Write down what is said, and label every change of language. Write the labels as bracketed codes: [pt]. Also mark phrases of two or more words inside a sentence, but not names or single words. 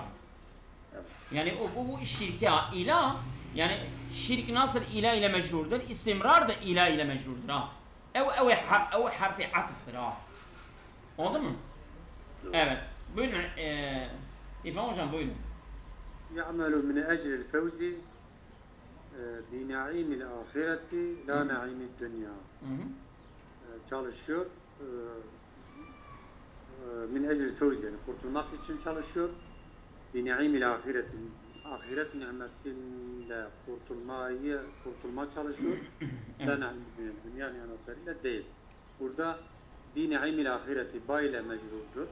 [tr] Evet. Yani bu şirke ila yani şirk nasıl ila ile mecrurdur, istimrar da ila ile mecrurdur ha. Ev harfi atıftır ha. Oldu mu? Evet. Buyurun İrfan hocam buyurun. [ar] يعمل من أجل الفوز بنعيم الآخرة لا نعيم الدنيا. [tr] Çalışıyor. [ar] من أجل فوز [tr] yani kurtulmak için çalışıyor. [ar] بنعيم الآخرة [tr] ahiret nimetinde kurtulma çalışıyor. [ar] لا نعيم [tr] dünya nimetleriyle değil. Burada [ar] بنعيم الآخرة [tr] ba ile mecrurdur.